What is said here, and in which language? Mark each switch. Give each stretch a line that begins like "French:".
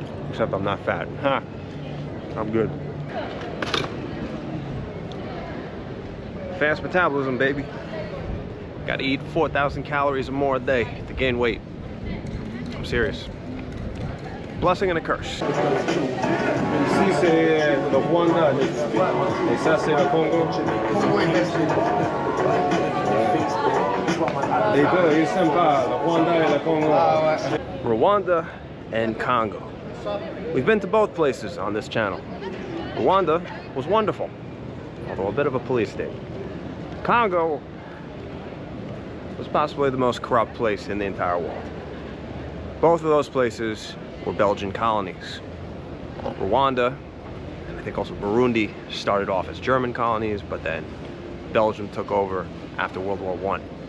English: Except I'm not fat. Ha! I'm good. Fast metabolism, baby. Gotta eat 4,000 calories or more a day to gain weight. I'm serious. Blessing and a curse.
French: Ici c'est le Rwanda et ça c'est le Congo. Les deux ils sont sympas, le Rwanda et le Congo.
English: Rwanda and Congo. We've been to both places on this channel. Rwanda was wonderful, although a bit of a police state. Congo was possibly the most corrupt place in the entire world. Both of those places were Belgian colonies. Rwanda, and I think also Burundi, started off as German colonies, but then Belgium took over after World War I.